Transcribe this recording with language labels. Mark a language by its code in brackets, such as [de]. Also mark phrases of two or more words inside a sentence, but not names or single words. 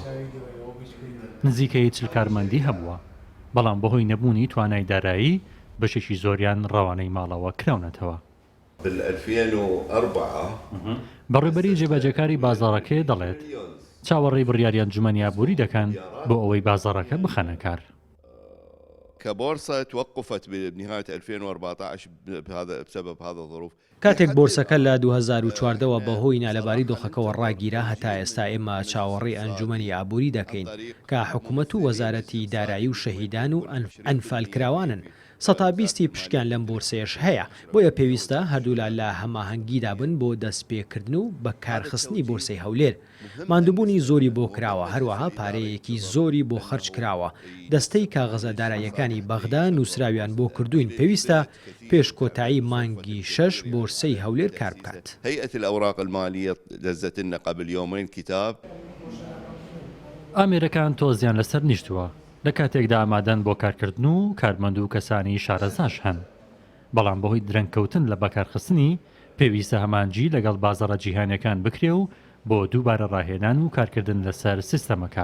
[ckb] نزیکەی 40 کارمەندی هەبووە، بەڵام بەهۆی نەبوونی توانای دارایی بەشێکی زۆریان ڕەوانەی ماڵەوە کراونەتەوە. بەڕێبەری جێبەجێکاری بازاڕەکەی دەڵێت چاوەڕێی بڕیاری ئەنجومەنی ئابووری دەکەن بۆ ئەوەی بازاڕەکە بخەنە کار. [ar] كبورصة توقفت بنهاية 2014 بسبب هذا الظروف. [ckb] کاتێک بۆرسەکە لە 2014ەوە بەهۆی نالەباری دۆخەکەەوە ڕاگیرا هەتا ئێستا ئێمە چاوەڕێی ئەنجومەنی ئابووری دەکەین کە حکوومەت و وەزارەتی دارایی و شەهیدان و ئەنفالکراوانن. 120 پشکیان لەم بۆرسەیەش هەیە، بۆیە پێویستە هەردوولا لە هەماهەنگیدا بن بۆ دەستپێکردن و بە کارخستنی بۆرسەی هەولێر. ماندووبوونی زۆری بۆ کراوە، هەروەها پارەیەکی زۆری بۆ خەرج کراوە. دەستەی کاغەزەداراییەکانی بەغدا نووسراویان بۆ کردوین، پێویستە پێش کۆتایی مانگی 6 بۆرسەی هەولێر کار بکات. [ar] هيئة الأوراق المالية دزت لنا قبل يومين كتاب. [ckb] ئامێرەکان تۆزیان لەسەر نیشتووە لە کاتێکدا ئامادەن بۆ کارکردن و کارمەند و کەسانی شارەزاش هەن، بەڵام بەهۆی درەنگکەوتن لە بەکارخستنی پێویستە هەمانجی لەگەڵ بازاڕە جیهانیەکان بکرێ و بۆ دووبارە ڕاهێنان و کارکردن لەسەر سیستەمەکە.